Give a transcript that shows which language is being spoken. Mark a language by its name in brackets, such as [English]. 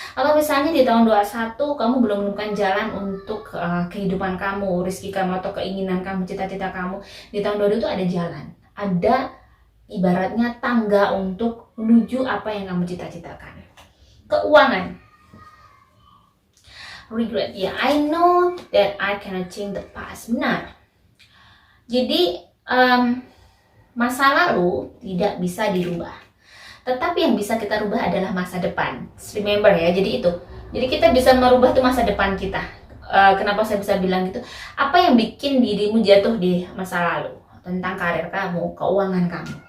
[Indonesian] Atau misalnya di tahun 21 kamu belum menemukan jalan untuk kehidupan kamu, rezeki kamu atau keinginan kamu, cita-cita kamu, di tahun 22 itu ada jalan. Ada ibaratnya tangga untuk menuju apa yang kamu cita-citakan. Keuangan. [English] Regret. Ya, I know that I cannot change the past. [Indonesian] Benar. Jadi masa lalu tidak bisa dirubah. Tetapi yang bisa kita rubah adalah masa depan. Remember ya, jadi itu. Jadi kita bisa merubah tuh masa depan kita. Kenapa saya bisa bilang gitu? Apa yang bikin dirimu jatuh di masa lalu? Tentang karir kamu, keuangan kamu.